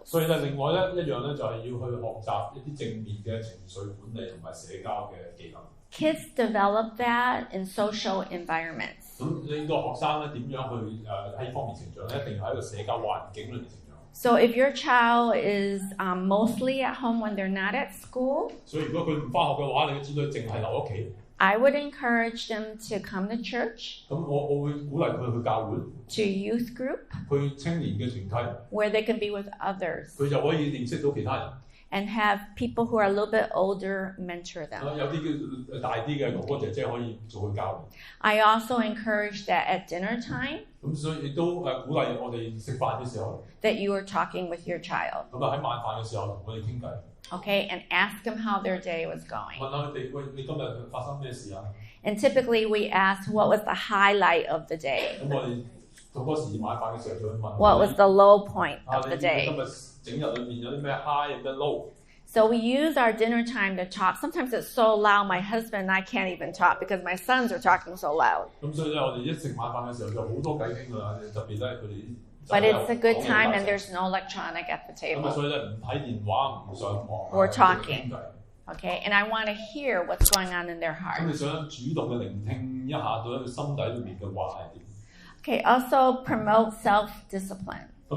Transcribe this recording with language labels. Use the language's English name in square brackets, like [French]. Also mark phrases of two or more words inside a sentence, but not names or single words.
[Cantonese] 所以咧，另外咧一樣咧就係要去學習一啲正面嘅情緒管理同埋社交嘅技能。 [English] Kids develop that in social environments. [Cantonese] 咁你個學生咧點樣去喺呢方面成長咧？一定要喺一個社交環境裏面成長。 [English] So if your child is mostly at home when they're not at school, [Cantonese] 所以如果佢唔返學嘅話，你嘅子女淨係留屋企。 [English] I would encourage them to come to church. [Cantonese] 咁我會鼓勵佢去教會。 [English] To youth group. [Cantonese] 去青年嘅團體。 [English] Where they can be with others. [Cantonese] 佢就可以認識到其他人。 [English] And have people who are a little bit older mentor them. [Cantonese] 有啲叫大啲嘅哥哥姐姐可以做佢教練。 [English] I also encourage that at dinner time. [Cantonese] 咁所以亦都鼓勵我哋食飯嘅時候。 [English] That you are talking with your child. [Cantonese] 咁啊喺晚飯嘅時候同我哋傾偈。 [English] Okay, and ask them how their day was going. [Cantonese] 問下佢哋，喂，你今日發生咩事啊？ [English] And typically we ask what was the highlight of the day. [Cantonese] 咁我哋好多時晚飯嘅時候就會問。 [English] What was the low point of the day? [Cantonese] 今日整日裏面有啲咩 high 有咩 low？ [English] So we use our dinner time to talk. Sometimes it's so loud, my husband and I can't even talk because my sons are talking so loud. [Cantonese] 咁所以咧，我哋一食晚飯嘅時候就好多偈傾㗎啦，特別咧佢哋。 [English] But it's a good time and there's no electronic at the table. We're talking. Okay, and I want to hear what's going on in their heart. Okay, also promote self-discipline.